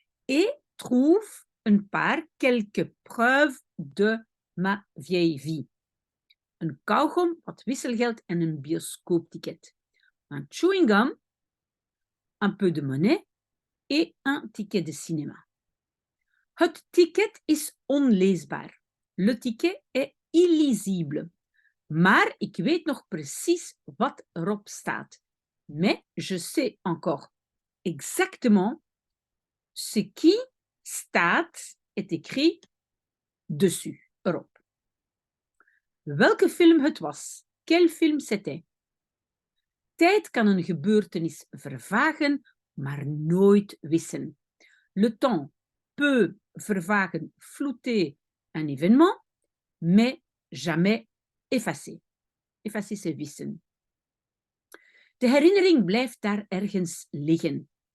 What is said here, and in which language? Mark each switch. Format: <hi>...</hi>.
<fr>Et trouve</fr> <nl>een paar,</nl> <fr>quelques preuves de ma vieille vie.</fr> <nl>Een kauwgom, wat wisselgeld en een bioscoopticket.</nl> <fr>Un chewing gum, un peu de monnaie et un ticket de cinéma.</fr> <nl>Het ticket is onleesbaar.</nl> <fr>Le ticket est illisible.</fr> <nl>Maar ik weet nog precies wat erop staat.</nl> <fr>Mais je sais encore exactement ce qui staat, est écrit dessus, erop.</fr> <nl>Welke film het was?</nl> <fr>Quel film c'était?</fr> <nl>Tijd kan een gebeurtenis vervagen, maar nooit wissen.</nl> <fr>Le temps peut vervagen, flouter un événement, mais jamais effacer. Effacer, c'est wissen.</fr> <nl>De herinnering blijft daar ergens liggen.</nl>